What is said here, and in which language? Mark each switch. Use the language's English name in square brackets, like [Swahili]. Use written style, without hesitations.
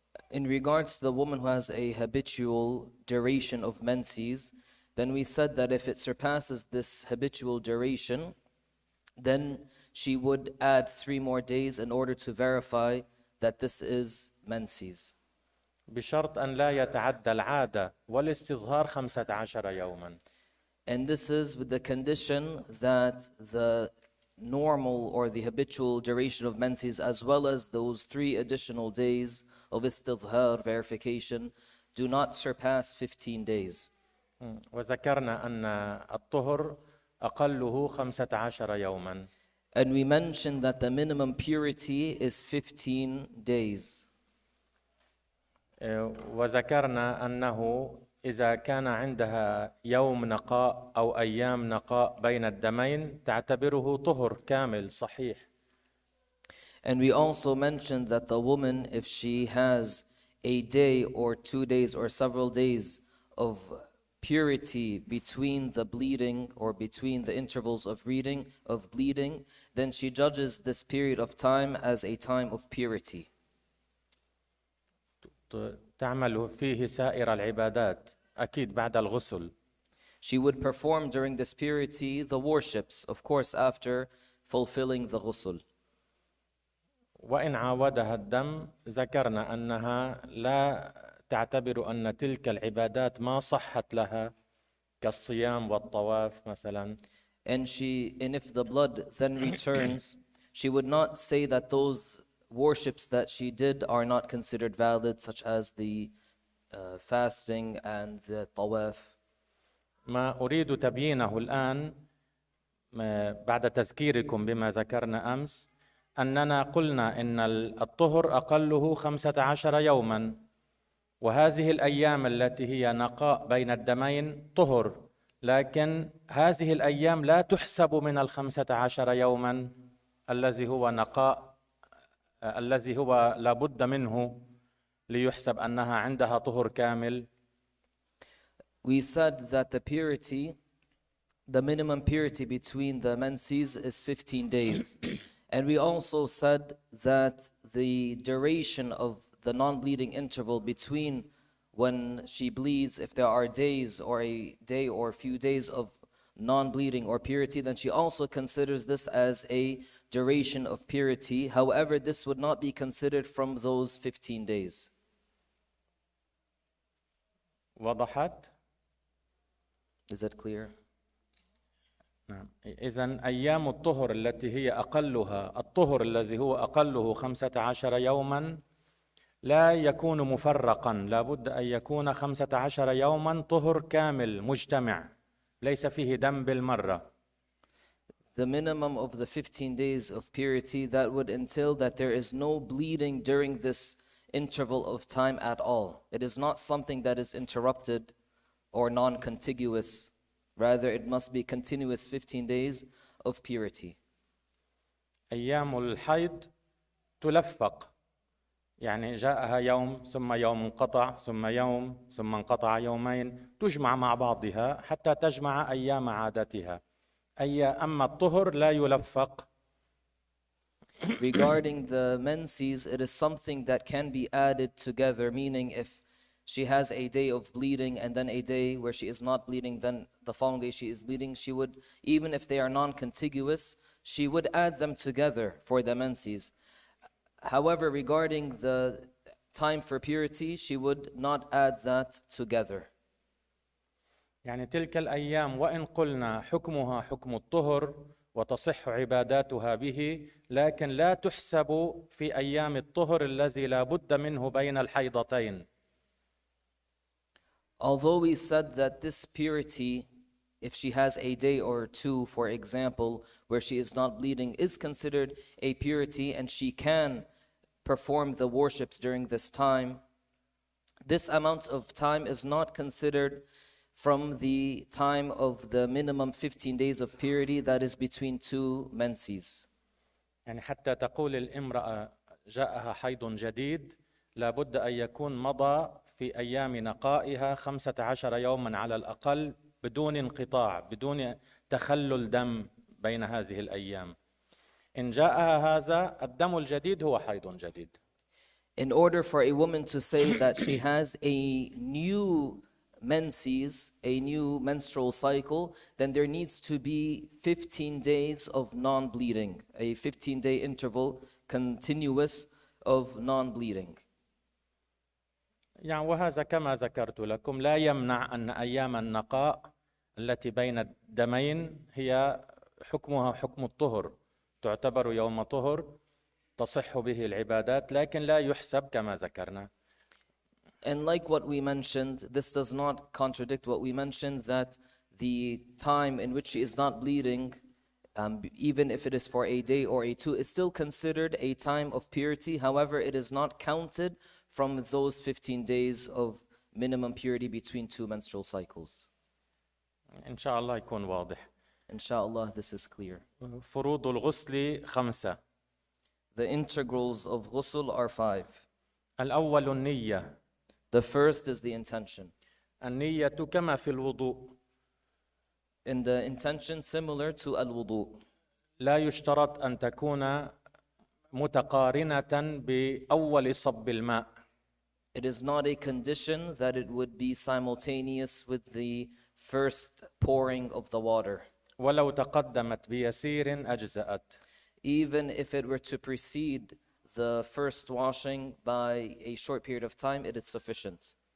[English] In regards to the woman who has a habitual duration of menses, then we said that if it surpasses this habitual duration, then she would add 3 more days in order to verify that this is menses. [Arabic] بشرط أن لا يتعدى العادة والاستظهار 15 يوما. [English] And this is with the condition that the normal or the habitual duration of menses, as well as those 3 additional days of istidhar, verification, do not surpass 15 days. [Arabic] وذكرنا أن الطهر أقله 15 يوما. [English] And we mentioned that the minimum purity is 15 days. [Arabic] وذكرنا أنه إذا كان عندها يوم نقاء أو أيام نقاء بين الدمين تعتبره طهر كامل صحيح. [English] And we also mentioned that the woman, if she has a day or 2 days or several days of purity between the bleeding or between the intervals of bleeding, then she judges this period of time as a time of purity. [Arabic] تعمل فيه سائر العبادات أكيد بعد الغسل. [English] She would perform during this purity the worships, of course, after fulfilling the ghusl. [Arabic] وإن عاودها الدم ذكرنا أنها لا تعتبر أن تلك العبادات ما صحت لها كالصيام والطواف مثلا. [English] And if the blood then returns, she would not say that those worships that she did are not considered valid, such as the fasting and the tawaf. [Arabic] ما أريد تبيينه الآن بعد تذكيركم بما ذكرنا أمس أننا قلنا إن الطهر أقله 15 يوما، وهذه الأيام التي هي نقاء بين الدمين طهر، لكن هذه الأيام لا تحسب من 15 يوما الذي هو نقاء، الذي هو لابد منه ليحسب أنها عندها طهر كامل. [English] We said that the minimum purity between the menses is 15 days. And we also said that the duration of the non-bleeding interval between when she bleeds, if there are days or a day or a few days of non-bleeding or purity, then she also considers this as a duration of purity. However, this would not be considered from those 15 days. [Arabic] وضحت؟ [English] Is that clear? [Arabic] نعم. إذن أيام الطهر التي هي أقلها الطهر الذي هو أقله 15 يوما لا يكون مفرقا، لا بد أن يكون 15 يوما طهر كامل مجتمع ليس فيه دم بالمرة. [English] The minimum of the 15 days of purity, that would entail that there is no bleeding during this interval of time at all. It is not something that is interrupted or non-contiguous. Rather, it must be continuous 15 days of purity. [Arabic] أيام الحيض تلفق، يعني جاءها يوم ثم يوم انقطع ثم يوم ثم انقطع يومين، تجمع مع بعضها حتى تجمع أيام عادتها. أما الطهر لا يلفق. [English] Regarding the menses, it is something that can be added together, meaning if she has a day of bleeding and then a day where she is not bleeding, then the following day she is bleeding, she would, even if they are non-contiguous, she would add them together for the menses. However, regarding the time for purity, she would not add that together. [Arabic] يعني تلك الأيام وإن قلنا حكمها حكم الطهر وتصح عباداتها به، لكن لا تحسب في أيام الطهر الذي لا بد منه بين الحيضتين. [English] Although we said that this purity, if she has a day or two, for example, where she is not bleeding, is considered a purity and she can perform the worships during this time, this amount of time is not considered from the time of the minimum 15 days of purity that is between two menses. [Arabic] يعني حتى تقول الامرأة جاءها حيض جديد لابد أن يكون مضى في أيام نقائها 15 يوما على الأقل بدون انقطاع، بدون تخلل دم بين هذه الأيام. إن جاءها هذا الدم الجديد هو حيض جديد. [English] In order for a woman to say that she has a new menses, a new menstrual cycle, then there needs to be 15 days of non-bleeding, a 15-day interval continuous of non-bleeding. [Arabic] يعني وهذا كما ذكرت لكم لا يمنع أن أيام النقاء التي بين الدمين هي حكمها حكم الطهر، تعتبر يوم طهر تصح به العبادات، لكن لا يحسب كما ذكرنا. [English] And like what we mentioned, this does not contradict what we mentioned, that the time in which she is not bleeding, even if it is for a day or a two, is still considered a time of purity. However, it is not counted from those 15 days of minimum purity between two menstrual cycles. [Arabic] إن شاء الله يكون واضح. [English] Inshallah, this is clear. [Arabic] فروض الغسل 5. [English] The integrals of ghusl are 5. [Arabic] الأول النية. [English] The first is the intention. [Arabic] النية كما في الوضوء. [English] In the intention similar to al-wudu. [Arabic] لا يشترط أن تكون متقارنة بأول صب الماء. [English] It is not a condition that it would be simultaneous with the first pouring of the water. [Arabic] ولو تقدمت بيسير أجزأت. [English] Even if it were to precede the first washing by a short period of time, it is sufficient.